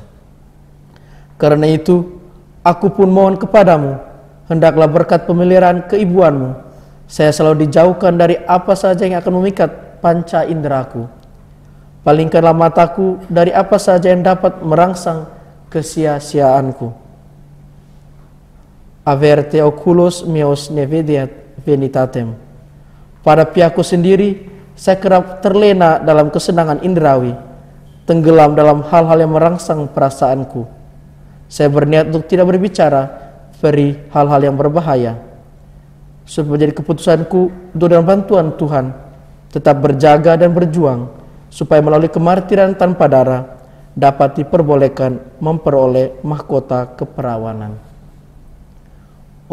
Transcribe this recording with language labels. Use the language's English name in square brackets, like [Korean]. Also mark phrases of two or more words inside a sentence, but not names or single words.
[Indonesian] Karena itu aku pun mohon kepadamu, hendaklah berkat pemeliharaan keibuanmu saya selalu dijauhkan dari apa saja yang akan memikat panca inderaku. Palingkanlah mataku dari apa saja yang dapat merangsang kesia-siaanku. [Latin] Averte oculos meos ne videat venitatem. [Indonesian] Pada pihakku sendiri, saya kerap terlena dalam kesenangan indrawi, tenggelam dalam hal-hal yang merangsang perasaanku. Saya berniat untuk tidak berbicara dari hal-hal yang berbahaya, supaya menjadi keputusanku untuk dengan bantuan Tuhan tetap berjaga dan berjuang, supaya melalui kemartiran tanpa darah dapat diperbolehkan memperoleh mahkota keperawanan.